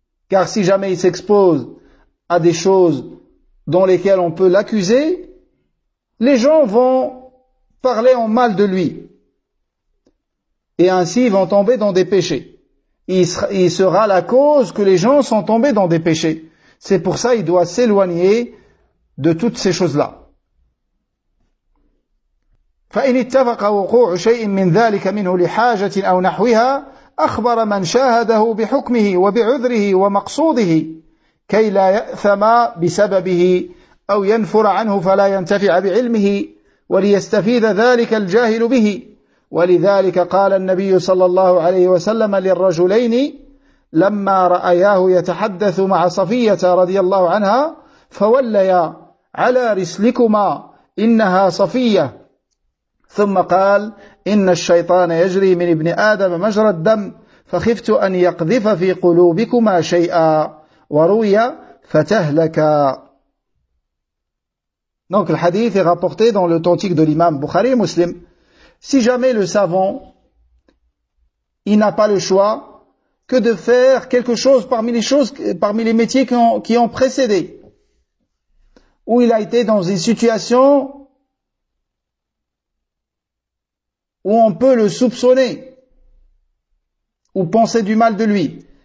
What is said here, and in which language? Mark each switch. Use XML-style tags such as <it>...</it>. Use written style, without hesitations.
<fr>Car si jamais il s'expose à des choses dans lesquelles on peut l'accuser, les gens vont parler en mal de lui. Et ainsi, ils vont tomber dans des péchés. Il sera la cause que les gens sont tombés dans des péchés. C'est pour ça qu'il doit s'éloigner de toutes ces choses-là.</fr> <ar>فَإِنِ اتَّفَقَ وَقُوعُ شَيْءٍ مِّنْ ذَلِكَ مِنْهُ لِحَاجَةٍ أَوْ نَحْوِهَا أخبر من شاهده بحكمه وبعذره ومقصوده كي لا يأثم بسببه أو ينفر عنه فلا ينتفع بعلمه وليستفيد ذلك الجاهل به. ولذلك قال النبي صلى الله عليه وسلم للرجلين لما رأياه يتحدث مع صفية رضي الله عنها فوليا على رسلكما إنها صفية. ثم قال إن الشيطان يجري من ابن آدم مجرى الدم فخفت أن يقذف في قلوبكما شيئا وروي فتهلكا.</ar> <fr>Donc le hadith est rapporté dans l'authentique de l'imam Bukhari et Muslim. Si jamais le savant, il n'a pas le choix que de faire quelque chose parmi les métiers qui ont précédé, où il a été dans une situation où on peut le soupçonner ou penser du mal de lui.</fr>